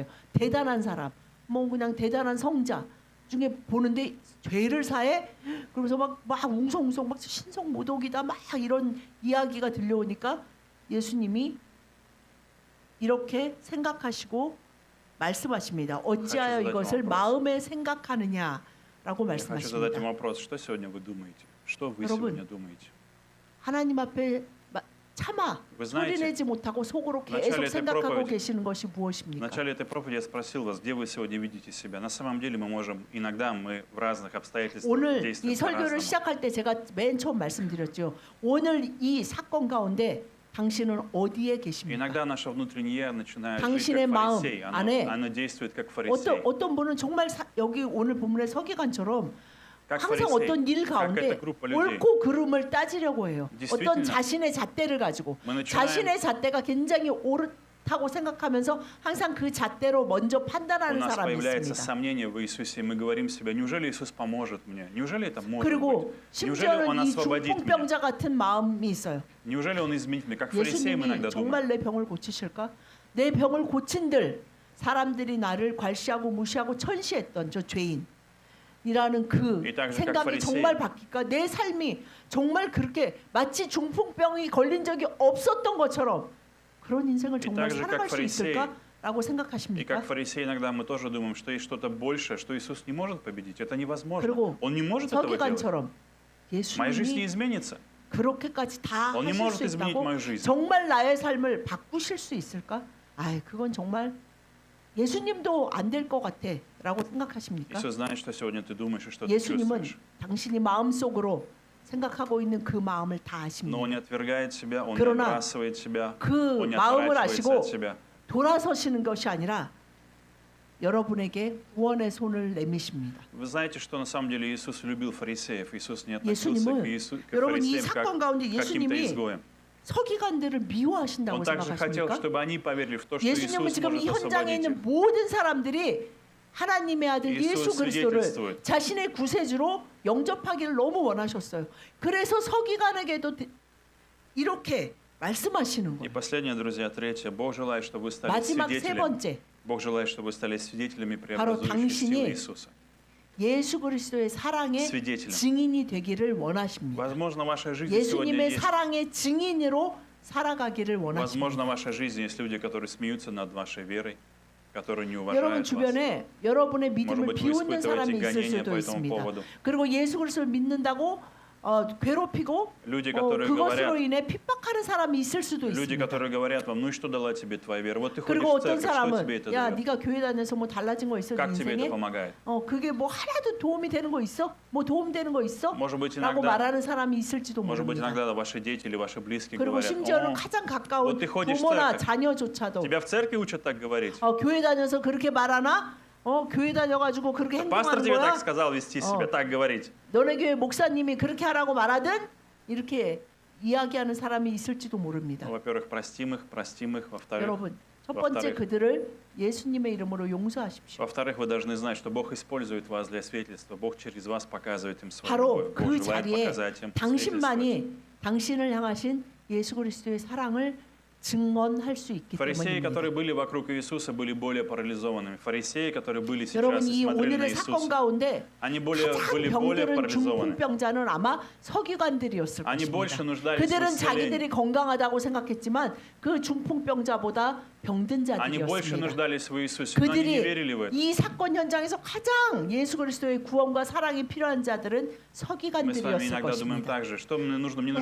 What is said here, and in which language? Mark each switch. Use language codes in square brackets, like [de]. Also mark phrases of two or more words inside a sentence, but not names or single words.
[ko] 대단한 사람, 뭐 그냥 대단한 성자 중에 보는데 죄를 사해 그러면서 막 웅성웅성 막 신성모독이다 막 이런 이야기가 들려오니까 예수님이 이렇게 생각하시고 말씀하십니다. 어찌하여 이것을 마음에 생각하느냐라고 [ru] Я хочу задать [ko] 말씀하십니다. [ru] вам вопрос, что сегодня вы думаете? Что вы [ko] 여러분, [ru] сегодня думаете? [ko] 하나님 앞에 참아 [ru] Вы знаете, [ko] 소리내지 못하고 속으로 [ru] в начале [ko] 계속 [ru] этой [ko] 생각하고 [ru] проповеди- [ko] 계시는 것이 [ru] В [ko] 무엇입니까? [ru] начале этой проповеди я спросил вас, где вы сегодня видите себя. На самом деле иногда мы в разных обстоятельствах [ko] 오늘 이 [ru] действуем [ko] 설교를 [ru] по-разному. [ko] 시작할 때 제가 맨 처음 말씀드렸죠. 오늘 이 사건 가운데 당신은 어디에 계십니까? [ru] Иногда наше внутреннее я начинает жить [ko] 당신의 [ru] как [ko] 마음 [ru] фарисей. [ko] 안에 [ru] Оно действует как фарисей. [ko] 어떤 분은 정말 여기 오늘 본문의 서기관처럼 [ru] Как [ko] 항상 [ru] фарисей, [ko] 어떤 일 [ru] как [ko] 가운데 [ru] эта группа людей. [ko] 옳고 그름을 따지려고 해요. [ru] Действительно, [ko] 어떤 자신의 잣대를 가지고 [ru] мы начинаем- [ko] 자신의 잣대가 굉장히 옳다고 생각하면서 항상 그 잣대로 먼저 [ru] У [ko] 판단하는 [ru] нас [ko] 사람이 [ru] появляется [ko] 있습니다. [ru] сомнение в Иисусе, и мы говорим себе, неужели Иисус поможет мне? Неужели это может быть? [ko] 그리고 [ru] Неужели Он [ko] 심지어는 이 [ru] освободит меня? [ko] 중풍병자 같은 마음이 있어요. [ru] Неужели Он изменит меня? Как фарисеи мы [ko] 예수님이 [ru] иногда думаем. [ko] 정말 내 병을 고치실까? 내 병을 고친들 사람들이 나를 괄시하고 무시하고 천시했던 저 죄인이라는 그 [ru] 이 также как [ko] 생각이 [ru] фарисеи. [ko] 정말 바뀔까? 내 삶이 정말 그렇게 마치 중풍병이 걸린 적이 없었던 것처럼 그런 인생을 정말 [ru] также как [ko] 살아갈 수 [ru] фарисеи. [ko] 있을까라고 [ru] И [ko] 생각하십니까? [ru] как фарисеи иногда мы тоже думаем, что есть что-то большее, что Иисус не может победить. Это невозможно. [ko] 그리고 [ru] Он не может этого делать. [ko] 서기관처럼 [ru] Моя жизнь [ko] 예수님이 [ru] не изменится. [ko] 그렇게까지 다 [ru] Он не [ko] 하실 [ru] может [ko] 수 [ru] изменить [ko] 있다고 [ru] мою жизнь. [ko] 정말 나의 삶을 바꾸실 수 있을까? 그건 정말 예수님도 안 될 것 같아라고 생각하십니까? [ru] Иисус знает, что сегодня ты думаешь и что ты [ko] 예수님은 [ru] чувствуешь. [ko] 당신이 마음속으로 생각하고 있는 그 마음을 다 [ru] Но [ko] 아십니다. [ru] Он не отвергает себя, Он не [ko] 그러나 [ru] отбрасывает себя, [ko] 그 [ru] Он не [ko] 마음을 [ru] отворачивается [ko] 아시고 [ru] от себя. [ko] 돌아서시는 것이 아니라 여러분에게 구원의 손을 내미십니다. [ru] Вы знаете, что на самом деле Иисус любил фарисеев. Иисус не относился [ko] 예수님은 [ru] к [ko] 여러분 이 [ru] фарисеям как [ko] 사건 가운데 [ru] к каким-то [ko] 예수님이 [ru] изгоям. [ko] 서기관들을 미워하신다고 [ru] Он также хотел, [ko] 생각하십니까? [ru] чтобы они поверили в то, что [ko] 예수님은 [ru] Иисус [ko] 지금 이 [ru] может [ko] 현장에 [ru] освободить их. [ko] 있는 모든 사람들이 하나님의 아들 예수 예수 그리스도를 [ru] свидетельствует. [ko] 자신의 구세주로 영접하기를 너무 원하셨어요. 그래서 서기관에게도 이렇게 말씀하시는 [ru] И [ko] 거예요. [ru] последнее, друзья, третье. Бог желает, чтобы вы стали [ko] 마지막 세 [ru] свидетелями. [ko] 번째, [ru] Бог желает, чтобы вы стали свидетелями [ko] 바로 [ru] преобразующей силы [ko] 당신이 [ru] Иисуса. [ko] 예수 그리스도의 사랑의 [ru] свидетелем. [ko] 증인이 되기를 원하십니다. [ru] Возможно, ваша жизнь сегодня [ko] 예수님의 [ru] есть. [ko] 사랑의 증인으로 살아가기를 원하십니다. [ru] Возможно, в вашей жизни есть люди, которые смеются над вашей верой, которые не [ko] 여러분 [ru] уважают вас. [ko] 주변에 여러분의 [ru] Может [ko] 믿음을 [ru] быть, вы [ko] 비웃는 사람이 [ru] испытываете [ko] 있을 [ru] гонения [ko] 수도 [ru] по этому [ko] 있습니다. [ru] поводу. [ko] 그리고 예수 그리스도를 믿는다고 괴롭히고 [ru] Люди, которые [ko] 그것으로 [ru] говорят, [ko] 인해 핍박하는 사람이 있을 수도 [ru] люди, [ko] 있습니다. [ru] которые говорят вам, ну и что дала тебе твоя вера? Вот ты ходишь [ko] 그리고 [ru] в [ko] 어떤 [ru] церковь, что [ko] 사람은 [ru] тебе это [ko] 야 [ru] дает? [ko] 네가 교회 다녀서 뭐 달라진 거 있어 네 [ru] Как тебе это [ko] 인생에? [ru] помогает? [ko] 그게 뭐 하나도 도움이 되는 거 있어? 뭐 도움 되는 거 있어? [ru] Может быть, [ko] 라고 [ru] иногда, [ko] 말하는 사람이 있을지도 [ru] может быть, [ko] 모릅니다. [ru] иногда ваши дети или ваши близкие [ko] 그리고 [ru] говорят, [ko] 심지어는 [ru] о, [ko] 가장 가까운 [ru] вот ты ходишь в [ko] 부모나 [ru] церковь. [ko] 자녀조차도 [ru] тебя в церкви учат так говорить. [ko] 교회 다녀서 그렇게 말하나? 교회 다녀가지고 그렇게 [ru] Пастор [ko] 행동하는 [ru] тебе [ko] 거야? [ru] так сказал вести себя, так говорить. [ko] 너네 교회 목사님이 그렇게 하라고 말하든 이렇게 이야기하는 사람이 있을지도 모릅니다. [ru] Ну, во-первых, простим их, во-вторых, [ko] 여러분, 첫 번째 [ru] во-вторых, [ko] 그들을 예수님의 이름으로 용서하십시오. [ru] во-вторых, вы должны знать, что Бог использует вас для свидетельства. Бог через вас показывает им свою [ko] 바로 [ru] любовь. Бог [ko] 그 [ru] желает [ko] 자리에 [ru] показать им, свидетельствовать. [ko] 당신만이 당신을 향하신 예수 그리스도의 사랑을 증언할 수 있기 [ru] Фарисеи, [ko] 때문입니다. [ru] которые были вокруг Иисуса, были более парализованными. Фарисеи, которые были сейчас [ko] 여러분 [ru] и [ko] 이 [ru] смотрели на [ko] 오늘의 사건 [ru] Иисуса, [ko] 가운데 [ru] они были [ko] 가장 [ru] более [ko] 병들은 [ru] парализованы. [ko] 중풍병자는 아마 서기관들이었을 [ru] Они больше [ko] 것입니다. [ru] нуждались в [ko] 그들은 [ru] исцелении. [ko] 자기들이 건강하다고 생각했지만 그 중풍병자보다 병든 [ru] Они больше [ko] 자들이었습니다. [ru] нуждались в Иисусе, но они не верили в [ko] 그들이 [ru] это. [ko] 이 사건 현장에서 가장 예수 그리스도의 구원과 사랑이 필요한 자들은 [ru] Мы с вами [ko] 서기관들이었을 [ru] иногда думаем [ko] 것입니다. [ru] так же, что мне нужно деньги.